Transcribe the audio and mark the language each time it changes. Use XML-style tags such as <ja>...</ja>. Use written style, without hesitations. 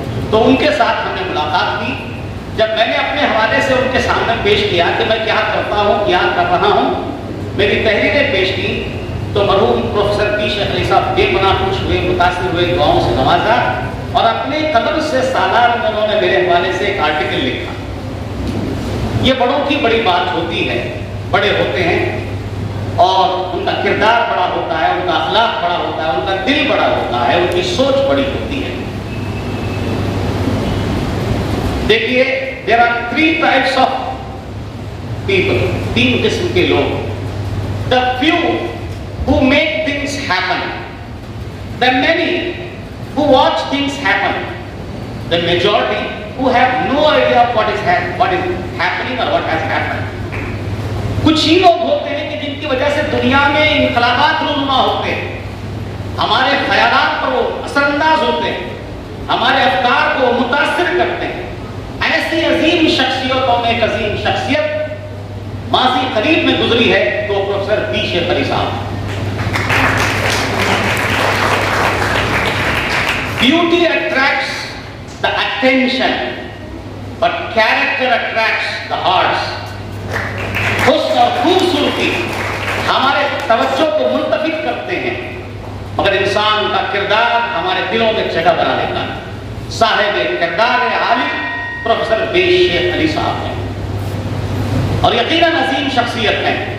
<hi>तो उनके साथ हमने मुलाकात की। जब मैंने अपने हवाले से उनके सामने पेश किया कि मैं क्या करता हूँ, क्या कर रहा हूँ, मेरी तहरीरें पेश की, तो मरहूम प्रोफेसर बी शेख अली साहब बेपनाह खुश हुए, मुतासिर हुए, दुआओं से नवाजा और अपने कलम से सालार में उन्होंने मेरे हवाले से एक आर्टिकल लिखा। ये बड़ों की बड़ी बात होती है, बड़े होते हैं और उनका किरदार बड़ा होता है, उनका अखलाक बड़ा होता है, उनका दिल बड़ा होता है, उनकी सोच बड़ी होती है। देखिए,</hi> <en>there are 3 types of people,</en> <hi>3 किस्म के लोग।</hi> <en>The few who make things happen, the many who watch things happen, the majority who have no idea of what is happening or what has happened.</en> <hi>कुछ ही लोग होते हैं कि जिनकी वजह से दुनिया में इनकलाबात रूनुमा होते हैं, हमारे ख्यालात पर वो असरअंदाज होते हैं, हमारे अफकार को मुतासिर करते हैं। ऐसी अजीम शख्सियतों में एक अजीम शख्सियत माजी करीब में गुजरी है तो प्रोफेसर बी शेख अली साहब।</hi> <en>Beauty attracts the attention, but character attracts the hearts.</en> <hi>हुस्न और खूबसूरती हमारे तवज्जो को मुल्तफित करते हैं, मगर इंसान का किरदार हमारे दिलों में जगह बना लेता है। साहिब किरदार आलिम प्रोफेसर बी शेख अली साहब हैं और यकीनन अजीम शख्सियत हैं।</hi>